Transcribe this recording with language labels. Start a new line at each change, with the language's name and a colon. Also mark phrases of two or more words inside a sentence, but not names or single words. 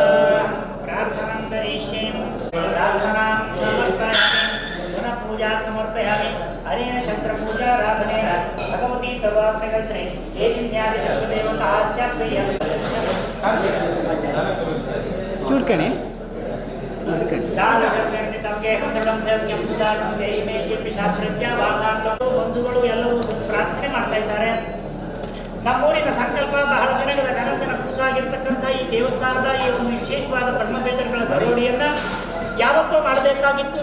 Sanskrit: प्रार्थनां करिष्ये. प्रार्थनां समर्पयामि. पुनः पूजा समर्पयामि. अनेन शस्त्रपूजाराधनेन भगवती सर्वात्मकश्री चैतन्यादिशक्तिदेवताच्चाप्रिय चूड्कणे
Kannada: ಬಂಧುಗಳು ಎಲ್ಲವೂ ಪ್ರಾರ್ಥನೆ ಮಾಡ್ತಾ ಇದ್ದಾರೆ. ನಮ್ಮೂರಿನ ಸಂಕಲ್ಪ ಬಹಳ ದಿನಗಳ ಕನಸಿನ ಕೂಸಾಗಿರ್ತಕ್ಕಂಥ ಈ ದೇವಸ್ಥಾನದ ಈ ಒಂದು ವಿಶೇಷವಾದ ಬ್ರಹ್ಮವೇದಗಳ ದರೋಡಿಯನ್ನ ಯಾವತ್ತೂ ಮಾಡಬೇಕಾಗಿತ್ತು.